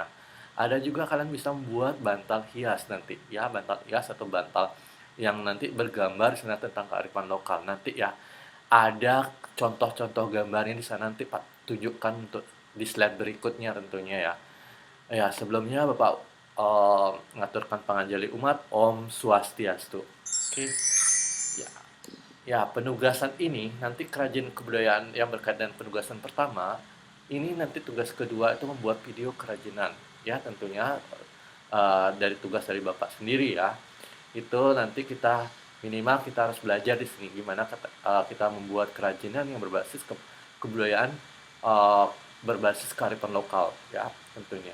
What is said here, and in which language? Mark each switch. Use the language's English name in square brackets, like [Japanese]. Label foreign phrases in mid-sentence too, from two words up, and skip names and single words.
[Indonesian] Ada juga kalian bisa membuat bantal hias nanti ya, bantal hias atau bantal yang nanti bergambar sebenarnya tentang kearifan lokal nanti ya. Ada contoh-contoh gambarnya di sana, nanti Pak tunjukkan untuk di slide berikutnya tentunya ya. Ya, sebelumnya Bapak [Balinese] ngaturkan panganjali umat, Om Swastiastu. [Indonesian] Oke. Ya, ya, penugasan ini nanti kerajinan kebudayaan yang berkaitan dengan penugasan pertama, ini nanti tugas kedua itu membuat video kerajinan. Ya, tentunya dari tugas dari Bapak sendiri ya. Itu nanti kita minimal kita harus belajar di sini gimana kita membuat kerajinan yang berbasis kebudayaan, eh, berbasis kearifan lokal ya tentunya.